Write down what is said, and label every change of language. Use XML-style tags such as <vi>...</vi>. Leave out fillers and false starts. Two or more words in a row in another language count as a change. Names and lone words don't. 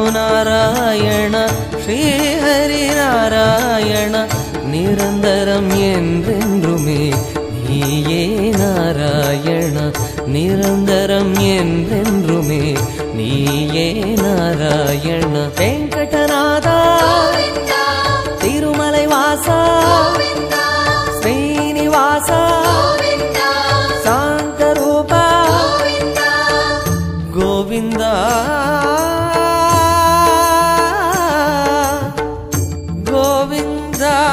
<sa>नारायण श्री हरि नारायण</sa> <ta>निरंतरम என்றென்றுமே நீயே நாராயண நிரந்தரம் என்றென்றுமே நீயே நாராயண வெங்கடநாதா திருமலை வாசா ஸ்ரீனிவாசா गोविंदा गोविंदा</ta>